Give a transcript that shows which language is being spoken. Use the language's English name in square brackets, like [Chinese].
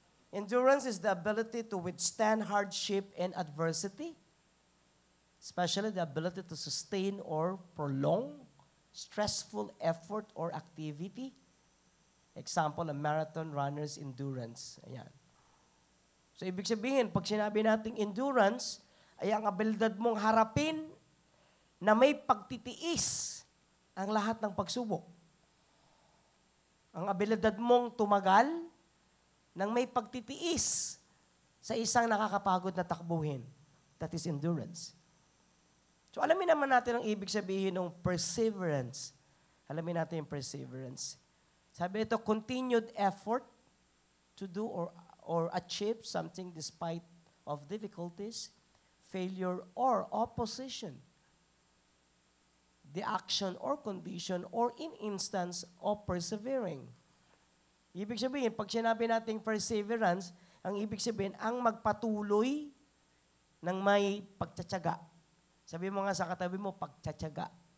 [English] Endurance is the ability to withstand hardship and adversity, especially the ability to sustain or prolong stressful effort or activity. Example, a marathon runner's endurance. Ayan. [Filipino] So, ibig sabihin, pag sinabi nating endurance, ay ang abilidad mong harapin na may pagtitiis ang lahat ng pagsubok. Ang abilidad mong tumagal nang may pagtitiis sa isang nakakapagod na takbuhin. [English] That is endurance. [Filipino] So alamin naman natin ang ibig sabihin ng perseverance. Alamin natin yung perseverance. Sabi ito, [English] continued effort to do or achieve something despite of difficulties, failure, or opposition. The action or condition or in instance of persevering. [Filipino] Ibig sabihin, pag sinabi nating perseverance, ang ibig sabihin, ang magpatuloy ng may pagtsatsaga. Sabi mo nga sa katabi mo, pagtsatsaga.